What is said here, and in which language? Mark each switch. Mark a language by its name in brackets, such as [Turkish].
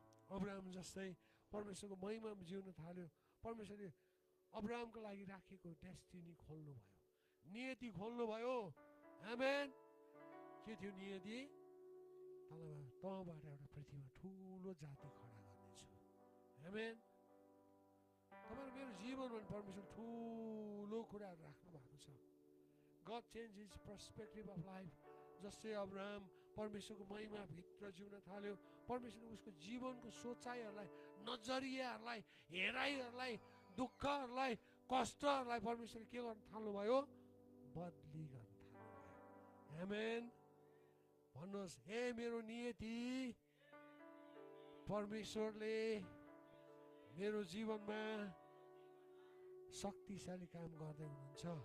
[Nepali] Abraham जस्तै परमेश्वरको महिमामा जिउन थाल्यो। परमेश्वरले अब्राहमको लागि राखेको डेस्टिनी खोल्नुभयो, नियति खोल्नुभयो। आमेन। के थियो नियति? तँबाट एउटा पृथ्वीमा ठुलो जाति खडा गर्नेछु। आमेन। तपाईँ मेरो जीवनमा परमेश्वर ठुलो कुराहरू राख्नु भएको छ। [English] God changed his perspective of life। [Nepali] जस्तै अब्राहम परमेश्वरको महिमाभित्र जिउन थाल्यो, परमेश्वरले उसको जीवनको सोचाइहरूलाई, नजरियाहरूलाई, हेराइहरूलाई, दुःखहरूलाई, कष्टहरूलाई परमेश्वरले के गर्न थाल्नुभयो? बदली गर्न थाल्नुभयो। आमेन। भन्नुहोस्, हे मेरो नियति, परमेश्वरले मेरो जीवनमा शक्तिशाली काम गर्दै हुनुहुन्छ।